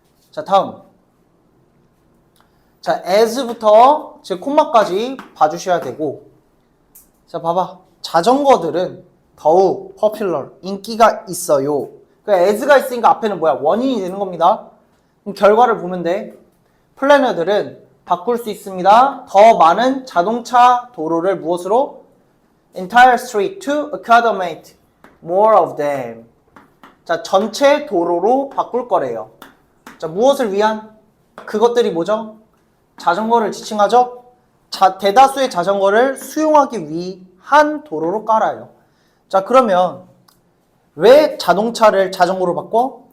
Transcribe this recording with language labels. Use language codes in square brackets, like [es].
[ko] 자, 다음. 자, as부터 즉 콤마까지 봐주셔야 되고. 자, 봐봐. 자전거들은 더욱 popular, 인기가 있어요. 그러니까 as가 있으니까 앞에는 뭐야? 원인이 되는 겁니다. 그럼 결과를 보면 돼. 플래너들은 바꿀 수 있습니다. 더 많은 자동차 도로를 무엇으로? [en] Entire street to accommodate more of them. [ko] 자, 전체 도로로 바꿀 거래요. 자, 무엇을 위한? 그것들이 뭐죠? 자전거를 지칭하죠? 대다수의 자전거를 수용하기 위한 도로로 깔아요. 자, 그러면 왜 자동차를 자전거로 바꿔?